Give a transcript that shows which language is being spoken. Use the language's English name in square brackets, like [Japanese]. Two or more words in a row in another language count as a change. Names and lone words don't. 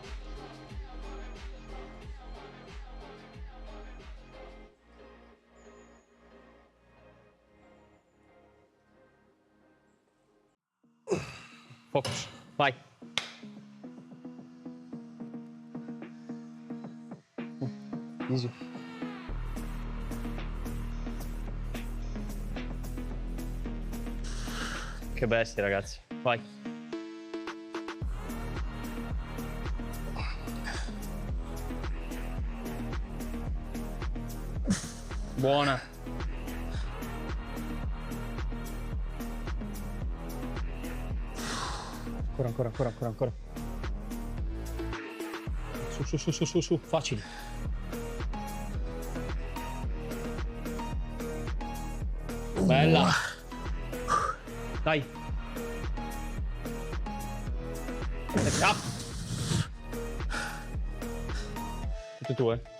[Italian] Focus. Vai. Easy. Che bestia, ragazzi. Vai. Buona. Ancora, ancora, ancora, ancora, ancora. Su, su, su, su, su, su. Facili. Bella. Dai. Up. Tutte tue.